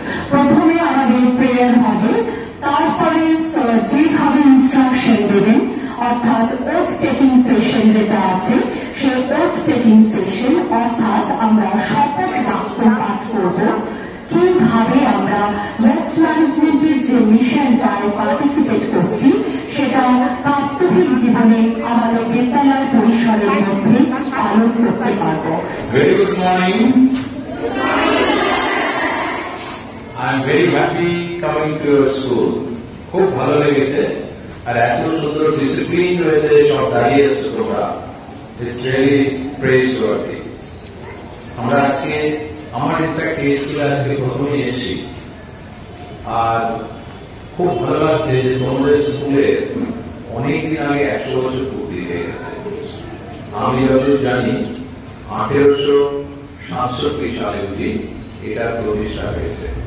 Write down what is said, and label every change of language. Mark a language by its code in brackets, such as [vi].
[bn] প্রথমে আমাদের প্রেয়ার হবে, তারপরে স্যার যেভাবে ইনস্ট্রাকশন দেবেন, অর্থাৎ ওথ টেকিং সেশন যেটা আছে, সেই ওথ টেকিং সেশন অর্থাৎ আমরা শপথ বাক্য পাঠ করব, কিভাবে আমরা ওয়েস্ট ম্যানেজমেন্টের যে মিশনটায় পার্টিসিপেট করছি সেটা প্রাত্যহিক জীবনে আমাদের বিদ্যালয় পরিসরের মধ্যে পালন করতে পারব। [en] Very good morning. I am very happy coming to your school. [bn] খুব ভালো লেগেছে, আর এত সুন্দর ডিসিপ্লিন রয়েছে, সব দাঁড়িয়ে আছে তোমরা। [en] It's really praiseworthy. [bn] আমরা আজকে আমার ইনফ্যাক্ট এই স্কুলে আজকে প্রথমেই এসেছি, আর খুব ভালো লাগছে যে তোমাদের স্কুলে অনেকদিন আগে 100 বছর পূর্তি হয়ে গেছে। আমি যতদূর জানি 1867 সালে অবধি এটা প্রতিষ্ঠা হয়েছে।